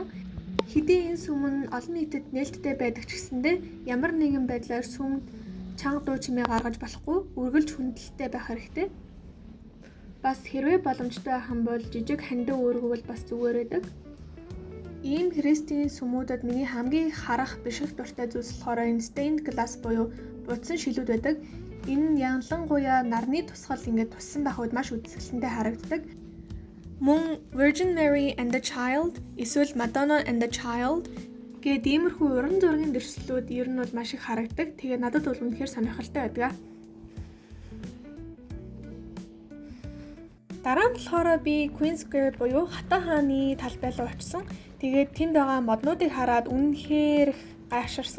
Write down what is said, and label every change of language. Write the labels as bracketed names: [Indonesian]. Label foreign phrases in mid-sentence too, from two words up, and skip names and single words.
[Mongolian] Хэдий энэ сүм нь олон нийтэд нээлттэй байдаг ч гэсэндээ ямар нэгэн байдлаар сүмд чанга дуу чимээ гаргаж болохгүй, үргэлж хүндэлтэй байх хэрэгтэй. Бас хэрвээ боломжтой байх юм бол жижиг хандив өөргөвөл бас зүгээр байдаг. Ийм христийн сүмүүдэд миний хамгийн харах бишрэх дуртай зүйлс болохоор энэ [English] stained glass [Mongolian] буюу будсан шилүүд байдаг. Энэ нь ялангуяа нарны тусгал ингээд туссан байх үед маш үзэсгэлэнтэй харагддаг. Мөн [English] Virgin Mary and the Child [Mongolian] эсвэл [English] Madonna and the Child [Mongolian] гээд иймэрхүү уран зургийн дэвшлүүд ер нь бол маш их харагддаг. Тэгээ надад бол үнэхээр сонирхолтой байдаг. Дараа нь болохоор би Queen Square буюу Хатан хааны талбай руу очсон. Тэгээд тэнд байгаа моднуудыг хараад үнэхээр гайхширсан.